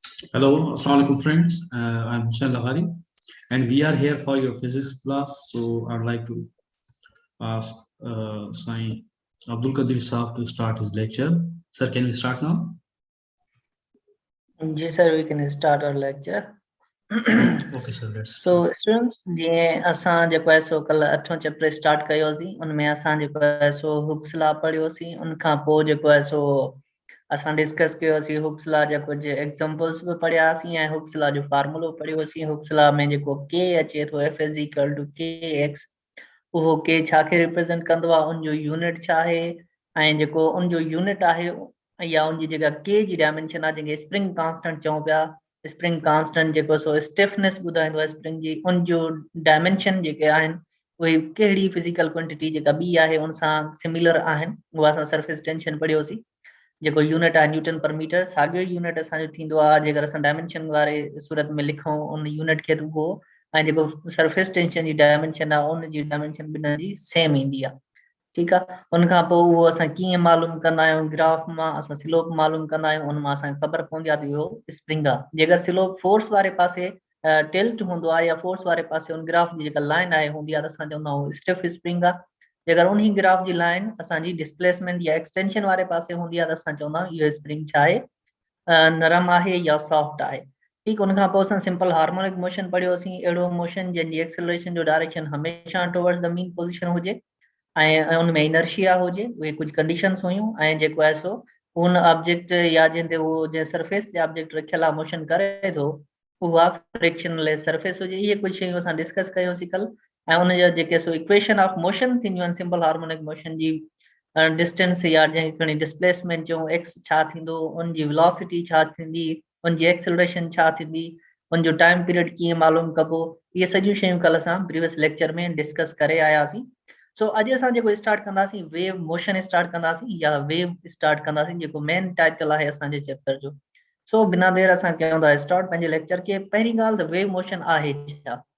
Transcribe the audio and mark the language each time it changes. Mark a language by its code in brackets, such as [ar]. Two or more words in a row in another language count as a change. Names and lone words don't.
[en] Hello, Assalamu alaikum friends. I'm Hussein Laghari, and we are here for your physics class. So I'd like to ask Sai Abdul Qadir Saab to start his lecture. Sir, can we start now? Yes, sir, we can start our lecture. Okay, sir, let's So, students, [sd] जीअं असां जेको आहे सो कल्ह 8 चैप्टर स्टार्ट कयोसीं उनमें असां जेको आहे सो हुक्स लॉ पढ़ियोसीं उन खां पोइ जेको आहे सो असां डिस्कस कयोसीं हुक्स लॉ जा कुछ एग्जांपल्स भी पढ़ियासीं ऐं हुक्स लॉ जो फार्मूलो पढ़ियोसीं हुक्स लॉ में जेको k अचे थो f = kx उहो k छा खे रिप्रेजेंट कंदो आहे उन जो यूनिट छा आहे ऐं जेको उन जो यूनिट आहे या उन जी जेका k जी डायमेंशन आहे जंहिंखे [en] spring constant [sd] चऊं पिया [en] spring constant [sd] जेको सो स्टिफनेस ॿुधाईंदो आहे स्प्रिंग जी उन जो डायमेंशन जेके आहिनि उहे कहिड़ी [en] physical quantity [sd] जेका ॿी आहे उन सां सिमिलर आहिनि उहा असां [en] surface tension [sd] पढ़ियोसीं जेको यूनिट आहे [en] newton per meter [sd] साॻियो यूनिट असांजो थींदो आहे जेकर असां डायमेंशन वारे सूरत में लिखूं उन यूनिट खे उहो ऐं जेको [en] surface tension [sd] जी डायमेंशन आहे उन जी डायमेंशन ॿिन्हिनि जी सेम ईंदी आहे [hi] ठीक है [sd] उन खां पोइ उहो असां कीअं मालूम कंदा आहियूं ग्राफ मां असां स्लोप मालूम कंदा आहियूं उन मां असांखे ख़बर पवंदी आहे त इहो स्प्रिंग आहे जेकर स्लोप फोर्स वारे पासे टिल्ट हूंदो आहे या फोर्स वारे पासे उन ग्राफ जी जेका लाइन आहे हूंदी आहे त असां चवंदा आहियूं [en] stiff spring [sd] आहे जेकर उन ग्राफ जी लाइन असांजी डिस्प्लेसमेंट या एक्सटेंशन वारे पासे हूंदी आहे त असां चवंदा आहियूं इहो स्प्रिंग छा आहे नरम आहे या सॉफ्ट आहे ठीक उन खां पोइ असां [en] simple harmonic motion [sd] पढ़ियोसीं अहिड़ो मोशन जंहिंजी एक्सेलरेशन जो डायरेक्शन हमेशह [en] towards the mean position [sd] हुजे ऐं उनमें इनर्शिया हुजे उहे कुछ कंडीशंस हुयूं ऐं जेको आहे सो उन ऑब्जेक्ट या जंहिं ते उहो जंहिं सरफेस ते ऑब्जेक्ट रखियल आहे मोशन करे थो उहा [en] frictionless surface [sd] हुजे इहे कुछ शयूं असां डिस्कस कयोसीं कल्ह ऐं उन जा जेके सो [en] equation of motion [sd] थींदियूं आहिनि [en] simple harmonic [sd] मोशन जी डिस्टेंस या जंहिंखे खणी डिस्प्लेसमेंट चऊं एक्स छा थींदो उन जी वेलोसिटी छा थींदी उन जी एक्सेलरेशन छा थींदी उन जो [en] time period [sd] कीअं मालूम कबो इहे सॼियूं शयूं कल्ह असां [en] previous lecture [sd] में डिस्कस करे आयासीं सो अॼु असां जेको स्टार्ट कंदासीं [en] wave motion start [sd] कंदासीं या [en] wave start [sd] कंदासीं जेको [en] main title [sd] आहे असांजे चैप्टर जो सो बिना देर असां कयूं था स्टार्ट पंहिंजे लेक्चर खे पहिरीं ॻाल्हि त [en] wave motion [sd] आहे छा